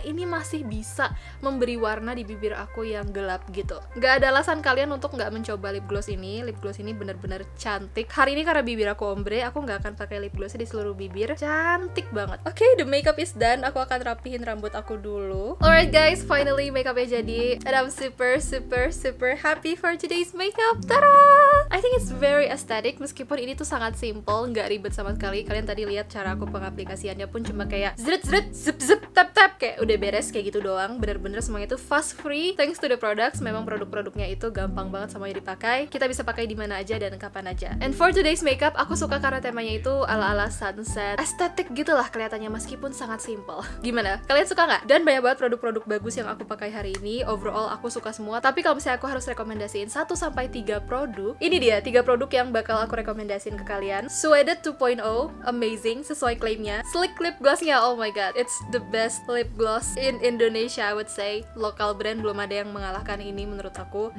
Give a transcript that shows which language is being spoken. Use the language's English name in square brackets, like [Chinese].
[Indonesian] Ini masih bisa memberi warna di bibir aku yang gelap gitu. Nggak ada alasan kalian untuk nggak mencoba lip gloss ini. Lip gloss ini bener-bener cantik. Hari ini karena bibir aku ombre, aku nggak akan pakai lip gloss di seluruh bibir. Cantik banget. Oke, [English] the makeup is done. [Indonesian] Aku akan rapihin rambut aku dulu. [English] Alright guys, finally [Indonesian] makeupnya jadi. [English] And I'm super happy for today's makeup. Tada! I think it's very aesthetic. [Indonesian] Meskipun ini tuh sangat simple, nggak ribet sama sekali. Kalian tadi lihat cara aku pengaplikasiannya pun cuma kayak zret zip tap kayak udah beres kayak gitu doang. Bener-bener semuanya itu [English] fast free thanks to the products. [Indonesian] Memang produk-produknya itu gampang banget semuanya dipakai. Kita bisa pakai di mana aja dan kapan aja. [English] And for today's makeup, [Indonesian] aku suka karena temanya itu ala-ala sunset, estetik gitu lah kelihatannya meskipun sangat simple. Gimana? Kalian suka nggak? Dan banyak banget produk-produk bagus yang aku pakai hari ini. Overall aku suka semua. Tapi kalau misalnya aku harus rekomendasiin 1-3 produk, ini dia 3 produk yang bakal aku rekomendasiin ke kalian. Suede 2.0, amazing sesuai klaimnya. [English] Sleek lip glossnya, oh my god, it's the best lip gloss in Indonesia, I would say. [Indonesian] Lokal brand belum ada yang mengalahkan ini menurut aku.